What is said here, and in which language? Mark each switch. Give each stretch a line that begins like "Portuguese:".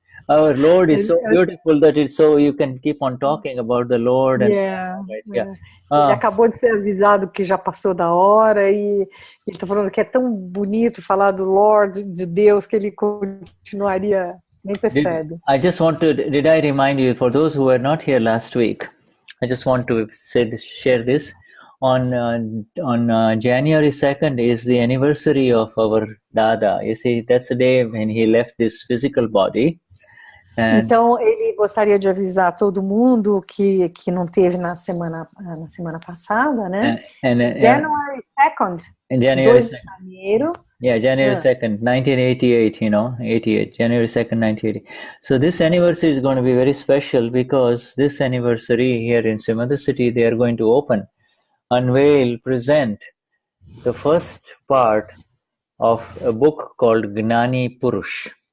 English: Our Lord is so beautiful that it's so you can keep on talking about the Lord. And,
Portuguese: Ele acabou de ser avisado que já passou da hora e ele está falando que é tão bonito falar do Lord, de Deus, que ele continuaria Nem percebe.
English: I just want to, did I remind you, for those who were not here last week, I just want to share this. On January 2nd is the anniversary of our Dada. You see, that's the day when he left this physical body.
Portuguese: Então, ele gostaria de avisar todo mundo que não teve na semana passada, né?
English: January 2nd. January
Portuguese: 2 de janeiro.
English: Yeah, January 2nd, 1988, you know, 88, January 2nd, 1980. So this anniversary is going to be very special because this anniversary here in Simada City, they are going to unveil, present the first part of a book called Gnani Purush.